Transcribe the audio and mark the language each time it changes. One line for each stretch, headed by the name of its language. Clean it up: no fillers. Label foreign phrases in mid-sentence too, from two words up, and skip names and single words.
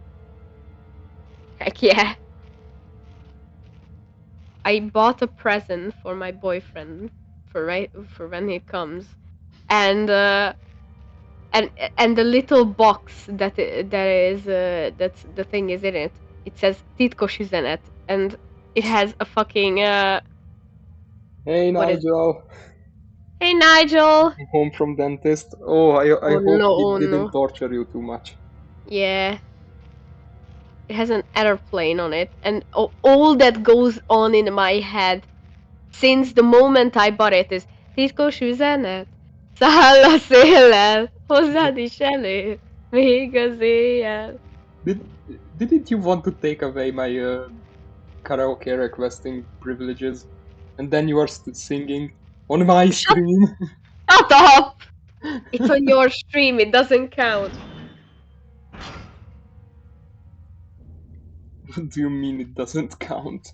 English: Heck yeah. I bought a present for my boyfriend for when he comes, and and the little box that's the thing is in it. It says
Hungarian: titkos üzenet,
English: and it has a fucking Hey what is? Nigel! Hey Nigel. I'm home from dentist. Oh, I Oh hope no, he oh didn't no. torture you too much. Yeah. It has an airplane on it, and all that goes on in my head since the moment I bought it is
Hungarian: titkos üzenet. Száll a széllel, hozzád is elő, még az éjjel.
English: Didn't you want to take away my karaoke requesting privileges? And then you are singing on my stream. Shut up! It's on your stream, it doesn't count. What do you mean it doesn't count?